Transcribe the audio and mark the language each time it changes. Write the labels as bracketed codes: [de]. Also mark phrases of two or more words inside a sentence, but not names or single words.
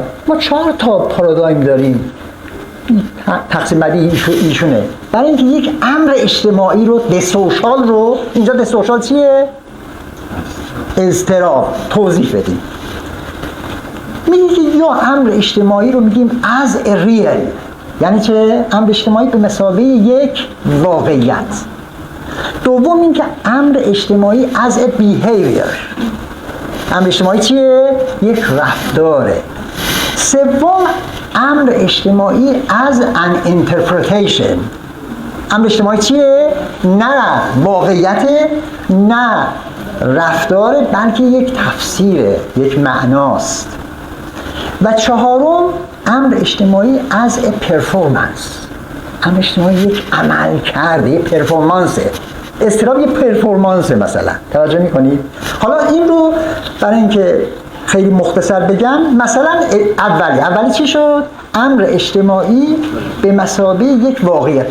[fa] ما 4 تا پارادایم داریم. تقسیم بندی ایشونه. برای اینکه یک امر اجتماعی رو، دسوشال رو، اینجا دسوشال چیه؟ اضطراب توضیح بدیم. میگه که یا امر اجتماعی رو میگیم [en] as a real، [fa] یعنی چه؟ امر اجتماعی به مثابه یک واقعیت. دوم این که امر اجتماعی [en] as a behavior، [fa] امر اجتماعی چیه؟ یک رفتاره. سوم امر اجتماعی [en] as an interpretation، [fa] امر اجتماعی چیه؟ نه واقعیت، نه رفتار، بلکه یک تفسیره، یک معناست. و چهارم امر اجتماعی [en] as a performance، [fa] امر اجتماعی یک عمل کرده، یک پرفورمانسه. اضطراب یک پرفورمانسه مثلا. توجه میکنید؟ حالا این رو برای اینکه خیلی مختصر بگم، مثلا اولی چی شد؟ امر اجتماعی به مثابه یک واقعیت.